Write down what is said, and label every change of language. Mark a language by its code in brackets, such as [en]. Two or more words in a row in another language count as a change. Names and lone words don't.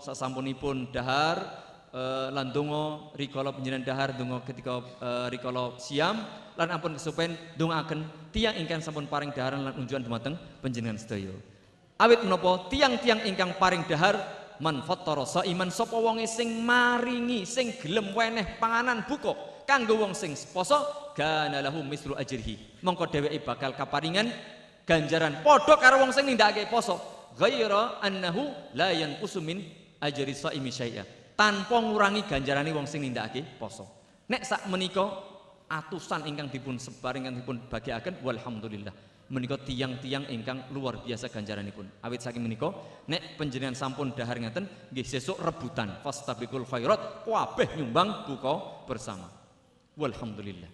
[jv] sasampunipun dahar lan donga rikala panjenengan dahar donga ketika rikala siam lan ampun kesupen dongaaken tiyang ingkang sampun paring daharan lan unjukan dumateng panjenengan sedaya awit menapa tiyang-tiyang ingkang paring dahar [ar] من فطر صائما [jv] sapa wonge sing maringi sing gelem weneh panganan buka kanggo wong sing poso [ar] كان له مثل أجره [jv] mongko dheweke bakal kaparingan ganjaran padha karo wong sing nindakake poso [ar] غير أنه لا ينقص من أجر الصائم شيئا [jv] tanpa ngurangi ganjarane wong sing nindakake poso nek sak menika atusan ingkang dipun sebar ingkang dipun bagiaken walhamdulillah menika tiyang-tiyang ingkang [id] luar biasa [jv] ganjaranipun awit saking menika nek panjenengan sampun dahar ngaten nggih sesuk rebutan [ar] فاستبقوا الخيرات [jv] kabeh nyumbang [id] buka bersama [jv] walhamdulillah.